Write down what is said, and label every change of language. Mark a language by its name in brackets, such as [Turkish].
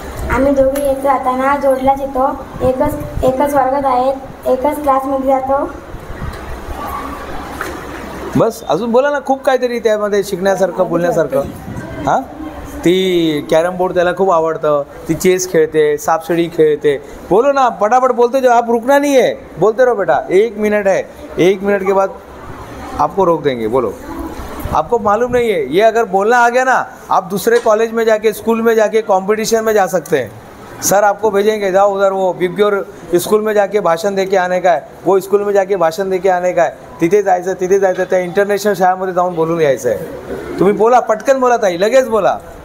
[Marathi] आम्ही दोघी येत जाताना जोडल्याच येतो. एकच वर्गात आहेत, एकच क्लासमध्ये जातो. बस अजून बोला ना. खूप काहीतरी त्यामध्ये शिकण्यासारखं, बोलण्यासारखं. हां, ती कॅरम बोर्ड त्याला खूप आवडतं. ती चेस खेळते, सापशिडी खेळते. [Hindi] बोलो ना, पटापट बोलते जो. आप रुकना नहीं है, बोलते रहो बेटा. 1 मिनट है, 1 मिनट के बाद आपको रोक देंगे. बोलो. आपको मालूम नहीं है, ये अगर बोलना आ गया ना, आप दूसरे कॉलेज में जाके, स्कूल में जाके कंपटीशन में जा सकते हैं. सर आपको भेजेंगे, जाओ उधर वो बिग्योर स्कूल में जाके भाषण दे के आने का है, वो स्कूल में जाके भाषण दे के आने का है. [Marathi] तिथे जायचं त्या इंटरनॅशनल शाळेमध्ये जाऊन बोलून यायचं आहे. तुम्ही बोला, पटकन बोला ताई, लगेच बोला.